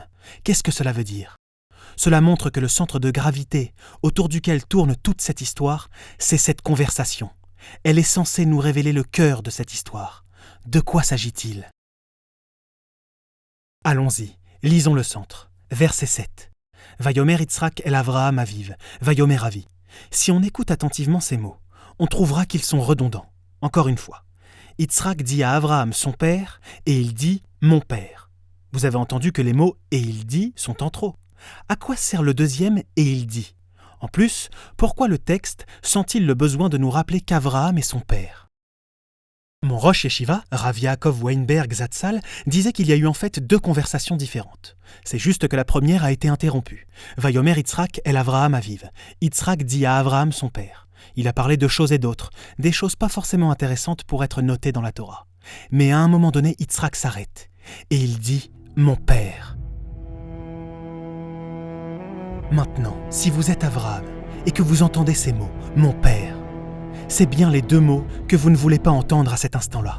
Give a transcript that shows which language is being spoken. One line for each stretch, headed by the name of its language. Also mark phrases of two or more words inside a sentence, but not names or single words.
French: Qu'est-ce que cela veut dire ? Cela montre que le centre de gravité autour duquel tourne toute cette histoire, c'est cette conversation. Elle est censée nous révéler le cœur de cette histoire. De quoi s'agit-il ? Allons-y, lisons le centre. Verset 7.
Hebrew: ויאמר יצחק אל אברהם אביו, ויאמר אבי.
French: Si on écoute attentivement ces mots, on trouvera qu'ils sont redondants. Encore une fois, Yitzhak dit à Avraham son père et il dit mon père. Vous avez entendu que les mots et il dit sont en trop. À quoi sert le deuxième et il dit ? En plus, pourquoi le texte sent-il le besoin de nous rappeler qu'Avraham est son père ? Mon
Hebrew: ראש ישיבה,
French: Rav Yaakov Weinberg Zatzal, disait qu'il y a eu en fait deux conversations différentes. C'est juste que la première a été interrompue.
Hebrew: ויאמר יצחק אל אברהם אביו.
French: Yitzhak dit à Avraham son père. Il a parlé de choses et d'autres, des choses pas forcément intéressantes pour être notées dans la Torah. Mais à un moment donné, Yitzhak s'arrête et il dit « Mon père ». Maintenant, si vous êtes Avraham et que vous entendez ces mots « Mon père », c'est bien les deux mots que vous ne voulez pas entendre à cet instant-là.